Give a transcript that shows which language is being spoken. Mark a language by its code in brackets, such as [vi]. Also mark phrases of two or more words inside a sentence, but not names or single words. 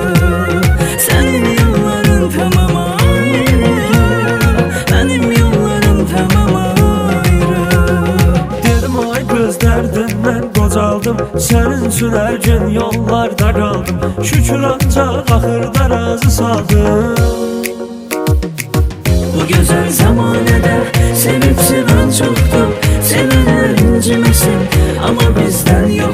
[az] Sənin yolların tamam ayrı, mənim yollarım tamam ayrı. Dedim ay qız dərdindən qocaldım, sənin üçün hər gün yollarda qaldım. Şükür ancaq axırda razı saldım. [tr] Bu güzel zamanede sevip seven çoktu. Sevenler incimesin ama bizden